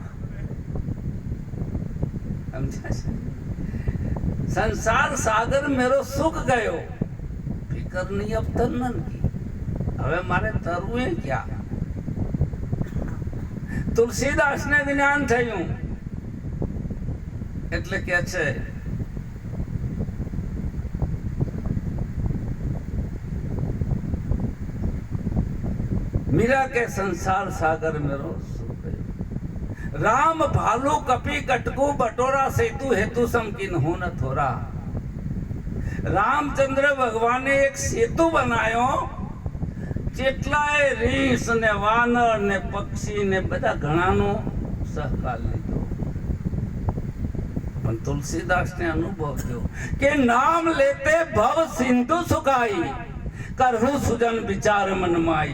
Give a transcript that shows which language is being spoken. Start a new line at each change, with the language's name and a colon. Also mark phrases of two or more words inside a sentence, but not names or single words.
Rajasthani: संसार सागर मेरो सुख गयो, फिकर नहीं अब तन्नन की.
Gujarati: હવે મારે તરવું એ ક્યાં? તુલસીદાસ ને જ્ઞાન થયું એટલે કે છે मीरा के
Rajasthani: संसार सागर मेरो सुख गयो.
Awadhi: राम भालू कपी कटकू बटोरा सेतु हेतु समकिन हो न थोरा.
Gujarati: રામચંદ્ર ભગવાને એક સેતુ બનાયો, જેટલાય રીંછ ને વાનર ને પક્ષી ને બધા ઘણાનો સહકાર લીધો. પણ તુલસીદાસ ને અનુભવ થયો કે
Awadhi: नाम लेते भव सिंधु सुखाई, करहुं सुजन विचार मनमाई.